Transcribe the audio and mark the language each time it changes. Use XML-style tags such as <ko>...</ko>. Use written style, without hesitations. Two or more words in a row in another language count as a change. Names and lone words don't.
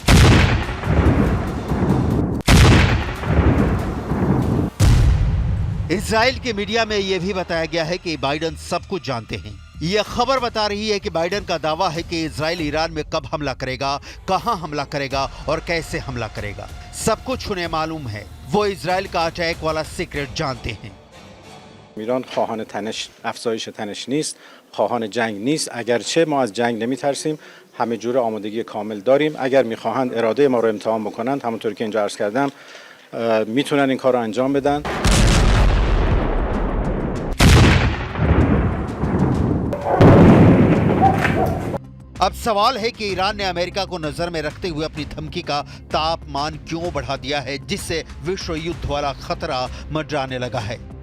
<hi>इजराइल के मीडिया में यह भी बताया गया है कि बाइडेन सब कुछ जानते हैं। यह खबर बता रही है कि बाइडेन का दावा है कि इजराइल ईरान में कब हमला करेगा, कहां हमला करेगा और कैसे हमला करेगा, सब कुछ उन्हें मालूम है। वो इजराइल का अटैक वाला सीक्रेट जानते हैं।</hi> <fa>ایران خواهان افزایش تنش نیست، خواهان جنگ نیست. اگرچه ما از جنگ نمیترسیم، همه جور آمادگی کامل داریم. اگر میخواهند اراده ما رو امتحان بکنند، همونطور که اینجا عرض کردم، میتونن این کار رو انجام بدن.</fa> <hi>अब सवाल है कि ईरान ने अमेरिका को नजर में रखते हुए अपनी धमकी का तापमान क्यों बढ़ा दिया है, जिससे विश्व युद्ध वाला खतरा मंडराने लगा है।</hi>